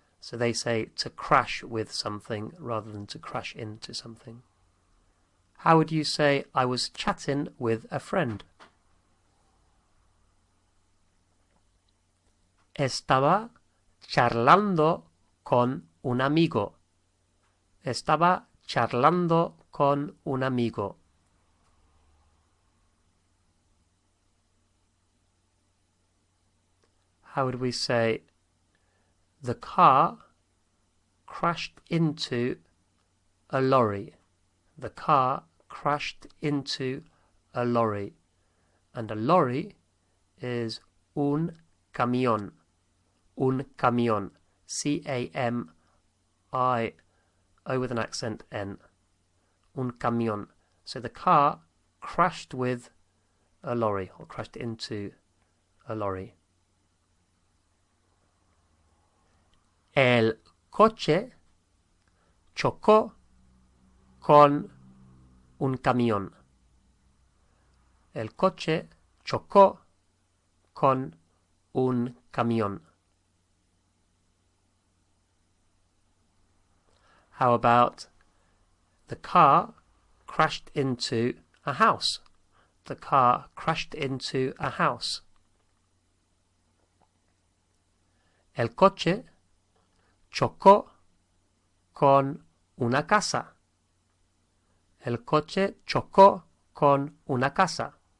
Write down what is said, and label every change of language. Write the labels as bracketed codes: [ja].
[en] So they say to crash with something rather than to crash into something. How would you say I was chatting with a friend? [es] Estaba charlando con un amigo. Estaba charlando con un amigo. [en] How would we say the car crashed into a lorry? The car crashed into a lorry. And a lorry is un camión. Un camión. C-A-M-I-O with an accent N. Un camión. So the car crashed with a lorry, or crashed into a lorry. [es] El coche chocó con un camión. el coche chocó con un camión. [en] How about the car crashed into a house? The car crashed into a house. [es] El coche chocó con una casa. El coche chocó con una casa.